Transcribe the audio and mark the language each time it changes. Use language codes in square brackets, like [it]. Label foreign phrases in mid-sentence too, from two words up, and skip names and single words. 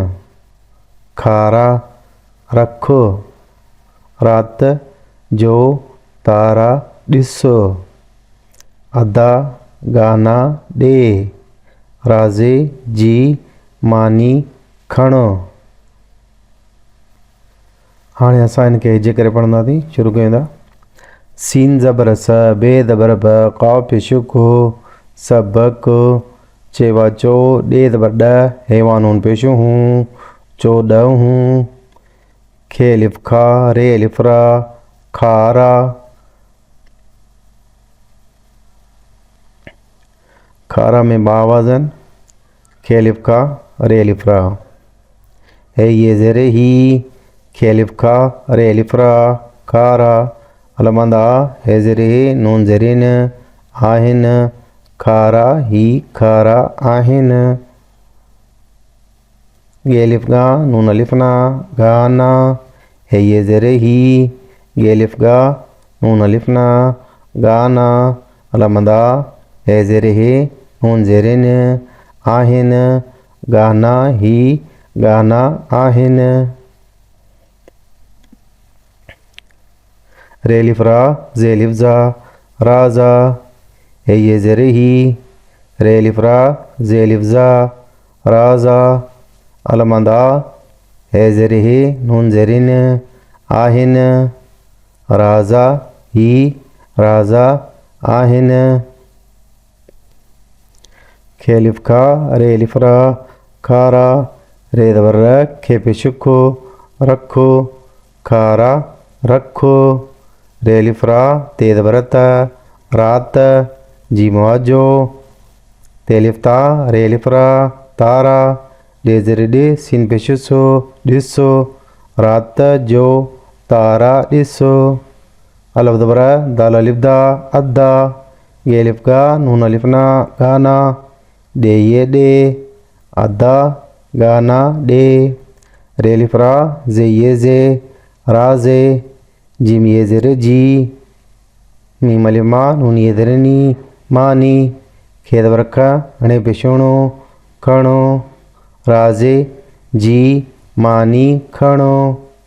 [sd] खारा रखो, रात जो तारा ॾिसो। अदा गाना ॾे, राज़े जी मानी खणो। हाणे असां इनखे हिजे करे पढ़ंदासीं। शुरू कयूं था। सीन ज़बर स, बे ज़बर ब, क़ाफ़ पेश को, सबक चेवा चो, ॾे ज़बर ॾ, हेवा नून पेश हूँ, चोॾहूं। खे अलिफ खा, रे अलिफ रा, खारा। खारा में बा आवाज़ आहिनि। खे अलिफ खा, रे अलिफ रा। हे ये ज़ेरे ही, खे अलिफ खा, रे अलिफ रा, खारा। अलमंदा हे ज़ेरे हे, नून ज़ेरे न, आहिनि। खारा ही खारा आहिनि। गे अलिफ गा, नून अलिफ ना, गाना। हे ये ज़ेरे ही, गे अलिफ गा, नून अलिफ ना, गाना। अलमंदा हे ज़ेरे हे, नून ज़ेरे न, आहिनि। गाना ही गाना आहिनि। रे अलिफ रा, ज़े अलिफ ज़ा, राज़ा। हे ये ज़ेरे ही, रे अलिफ रा, ज़े अलिफ ज़ा, राज़ा। अलमंदा हे ज़ेरे हे, नून ज़ेरे न, आहिनि। राज़ा ही राज़ा आहिनि। खे अलिफ खा, रे अलिफ रा, खारा। रे ज़बर र, खे पेश को, रखो। खारा रखो। रे अलिफ रा, ते ज़बर त, रात। जी मवाजो। ते अलिफ ता, रे अलिफ रा, तारा। ॾे ज़ेरे ॾे, सीन पेश सो, ॾिसो। रात जो तारा ॾिसो। अलफ ज़बर दाल अलिफ दा, अदा। गे अलिफ गा, नून अलिफ ना, गाना। ॾे ये ॾे, अदा गाना ॾे। रे अलिफ रा, ज़े ये ज़े, राज़े। जीम ये ज़ेरे जी, मीम अलिफ मा, नून ये ज़ेरे नी, मानी। खे ज़बर ख, हणे पेशोणो, खणो। राज़े जी मानी खणो।